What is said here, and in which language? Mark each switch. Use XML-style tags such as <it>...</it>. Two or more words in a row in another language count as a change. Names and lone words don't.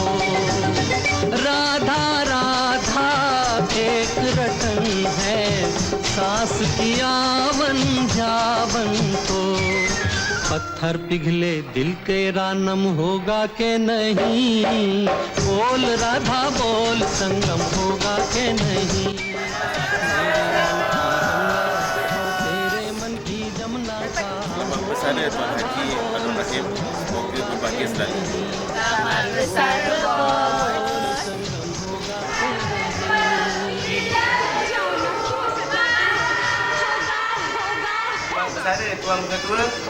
<hi>राधा राधा एक रटन है सांस की आवन जावन को। पत्थर पिघले दिल तेरा नम होगा के नहीं। बोल राधा बोल संगम होगा के नहीं। तेरे मन की जमुना का</hi> <ms>Bersama Tuan Haji Abdul Rahim, semoga berbahagia selalu. Bersama Tuan Ketua.</ms>